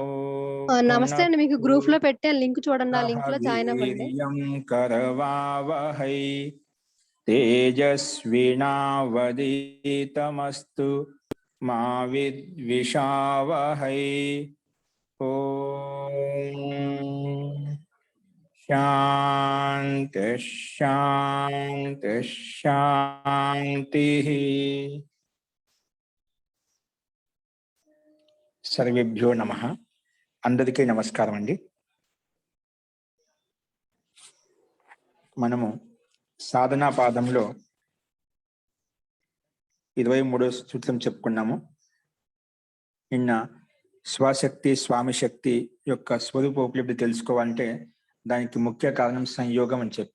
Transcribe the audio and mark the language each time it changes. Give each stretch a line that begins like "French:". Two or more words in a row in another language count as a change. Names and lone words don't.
Telugu: నమస్తే అండి, మీకు గ్రూప్ లో పెట్టే లింక్ చూడండి, ఆ లింక్ లో జాయిన్ అవ్వండి.
Sanskrit: करवावहै तेजस्विनावधीतमस्तु मा विद्विषावहै। ओम शांति शांति शांति। सर्वेभ्यो नमः।
Telugu: అందరికీ నమస్కారం అండీ। మనము సాధనా పాదంలో 23వ సూత్రం చెప్పుకున్నాము. నిన్న స్వశక్తి స్వామి శక్తి యొక్క స్వరూప ఉపలబ్ధి తెలుసుకోవాలంటే దానికి ముఖ్య కారణం సంయోగం అని చెప్పాం.